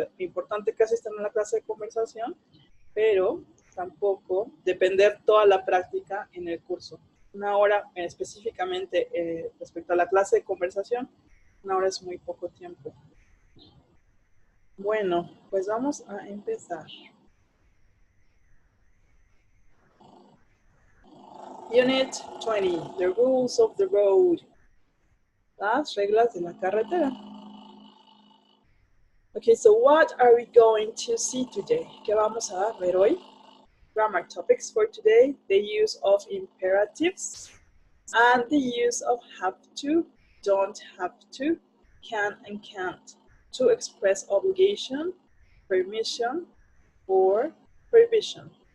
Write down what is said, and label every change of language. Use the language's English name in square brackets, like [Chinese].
[Spanish] Es importante que asistan a la clase de conversación, pero tampoco depender toda la práctica en el curso. Una hora específicamente respecto a la clase de conversación, una hora es muy poco tiempo. Bueno, pues vamos a empezar. [English] Unit 20, the rules of the road. [Spanish] Las reglas de la carretera. [English] Okay, so what are we going to see today? [Spanish] ¿Qué vamos a ver hoy? [English] Grammar topics for today, the use of imperatives and the use of have to, don't have to, can and can't to express obligation, permission, or prohibition.